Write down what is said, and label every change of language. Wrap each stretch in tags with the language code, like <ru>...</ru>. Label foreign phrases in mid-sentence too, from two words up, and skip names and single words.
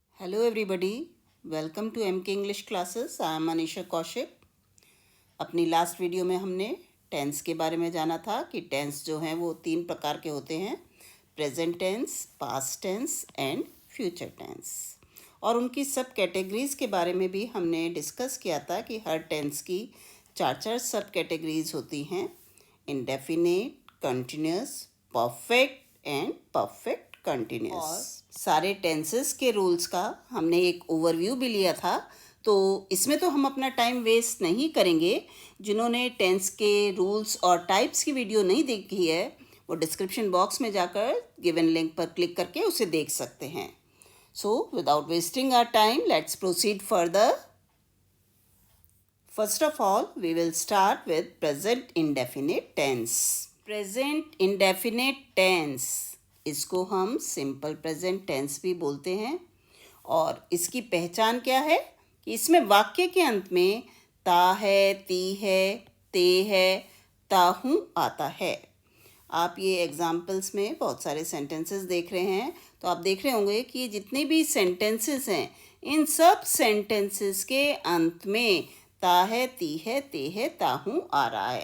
<en>Hello everybody, welcome to MK English classes. I am Manisha Kaushik.</en> <hi>अपनी</hi> <en>last video</en> <hi>में हमने टेंस के बारे में जाना था कि टेंस जो हैं वो 3 प्रकार के होते हैं,</hi> <en>present tense, past tense and future tense.</en> <hi>और उनकी</hi> <en>sub categories</en> <hi>के बारे में भी हमने डिस्कस किया था कि हर टेंस की 4</hi> <en>sub categories</en> <hi>होती हैं,</hi> <en>indefinite, continuous, perfect and perfect continuous.</en> <hi>और सारे टेंसेस के रूल्स का हमने एक ओवरव्यू भी लिया था, तो इसमें तो हम अपना</hi> <en>time waste</en> <hi>नहीं करेंगे। जिन्होंने टेंस के रूल्स और टाइप्स की वीडियो नहीं देखी है वो</hi> <en>description box</en> <hi>में जाकर</hi> <en>given link</en> <hi>पर क्लिक करके उसे देख सकते हैं।</hi> <en>So without wasting our time let's proceed further. First of all, we will start with present indefinite tense. Present indefinite tense,</en> <hi>इसको हम</hi> <en>simple present tense</en> <hi>भी बोलते हैं। और इसकी पहचान क्या है कि इसमें वाक्य के अंत में ता है, ती है, ते है, ताहूँ आता है। आप ये एग्जाम्पल्स में बहुत सारे सेंटेंसेस देख रहे हैं, तो आप देख रहे होंगे कि जितने भी सेंटेंसेस हैं इन सब सेंटेंसेस के अंत में ता है, ती है, ते है, ताहूँ आ रहा है।</hi>